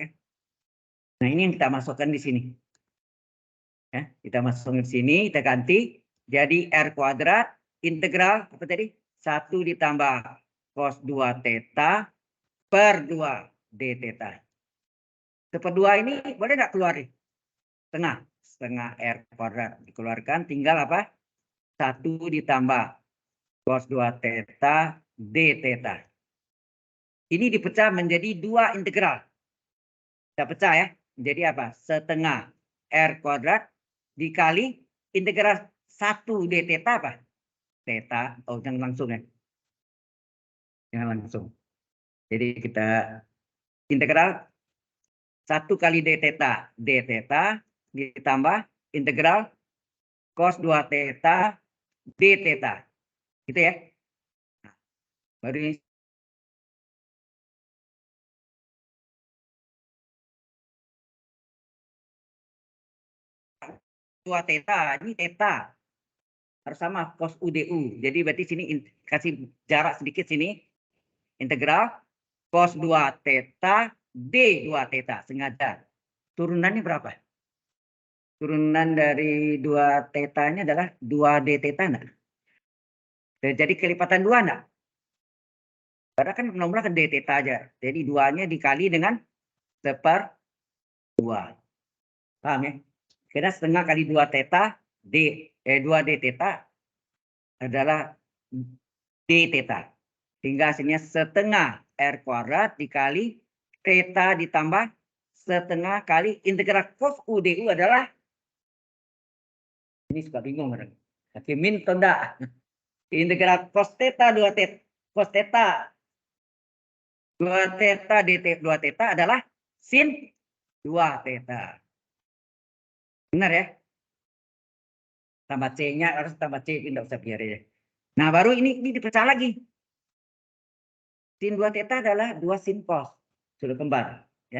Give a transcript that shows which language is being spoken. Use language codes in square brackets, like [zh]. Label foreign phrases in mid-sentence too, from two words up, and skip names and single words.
[id] Nah, ini yang kita masukkan di sini. Ya, kita masukkan di sini, kita ganti jadi R kuadrat integral apa tadi? 1 ditambah cos 2 theta per 2 d theta. Seperdua ini boleh nggak keluar nih? Setengah R kuadrat dikeluarkan, tinggal apa? 1 ditambah cos 2 theta d theta. Ini dipecah menjadi 2 integral. Kita pecah ya. Jadi apa? Setengah R kuadrat dikali integral 1 d theta apa? Theta. Oh, jangan langsung ya. Jangan langsung. Jadi kita integral 1 kali d theta ditambah integral cos 2 theta d theta. Gitu ya. Nah, baru ini 2 theta, ini theta. Harus sama cos UDU. Jadi berarti sini kasih jarak sedikit sini. Integral cos 2 theta D 2 theta. Sengaja. Turunannya berapa? Turunan dari 2 theta-nya adalah 2D theta enggak? Jadi kelipatan 2 enggak? Karena kan nomornya kan D theta aja. Jadi 2-nya dikali dengan 1/2. Paham ya? Karena setengah kali 2 theta, 2D theta adalah D theta. Hingga hasilnya setengah R kuadrat dikali theta ditambah setengah kali integral cos UDU adalah, ini suka bingung orang. Tapi min atau enggak? Integral cos theta 2 theta cos theta 2 theta dt 2 theta adalah sin 2 theta. Benar ya? Tambah C-nya harus tambah C, tidak usah biar ya. Nah, baru ini dipecah lagi. Sin 2 theta adalah 2 sin cos. Sudah kembar. Ya.